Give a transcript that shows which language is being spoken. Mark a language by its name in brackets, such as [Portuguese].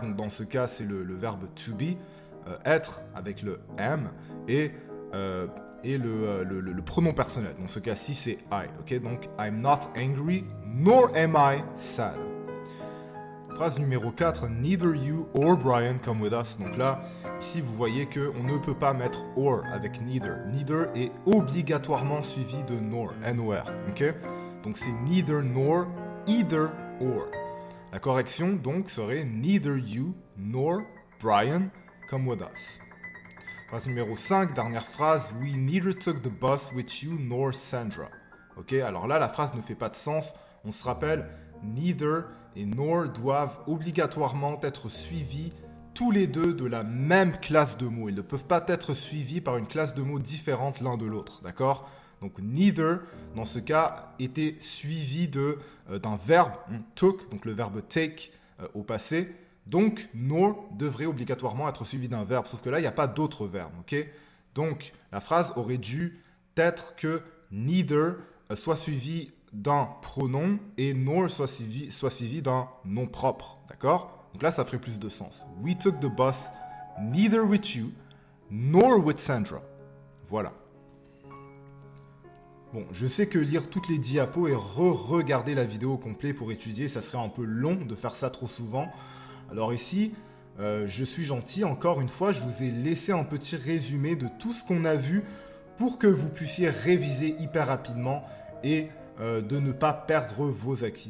[French] Donc dans ce cas, c'est le verbe to be, être avec le am, et le pronom personnel. Dans ce cas-ci, c'est I. Okay? [English] Donc, I'm not angry, nor am I sad. [French] Phrase numéro 4, [English] neither you or Brian come with us. [French] Donc là, ici, vous voyez qu'on ne peut pas mettre or avec neither. Neither est obligatoirement suivi de nor, N-O-R. Okay? Donc, c'est neither nor, either or. La correction, donc, serait [English] neither you nor Brian come with us. [French] Phrase numéro 5, dernière phrase, [English] we neither took the bus with you nor Sandra. [French] Ok, alors là, la phrase ne fait pas de sens. On se rappelle, neither et nor doivent obligatoirement être suivis tous les deux de la même classe de mots. Ils ne peuvent pas être suivis par une classe de mots différente l'un de l'autre, d'accord? Donc neither, dans ce cas, était suivi d'un verbe, took, donc le verbe take au passé. Donc, nor devrait obligatoirement être suivi d'un verbe, sauf que là, il n'y a pas d'autre verbe, ok? Donc, la phrase aurait dû être que neither soit suivi d'un pronom et nor soit suivi d'un nom propre, d'accord? Donc là, ça ferait plus de sens. [English] We took the bus neither with you nor with Sandra. [French] Voilà. Bon, je sais que lire toutes les diapos et regarder la vidéo au complet pour étudier, ça serait un peu long de faire ça trop souvent. Alors ici, je suis gentil, encore une fois, je vous ai laissé un petit résumé de tout ce qu'on a vu pour que vous puissiez réviser hyper rapidement et de ne pas perdre vos acquis.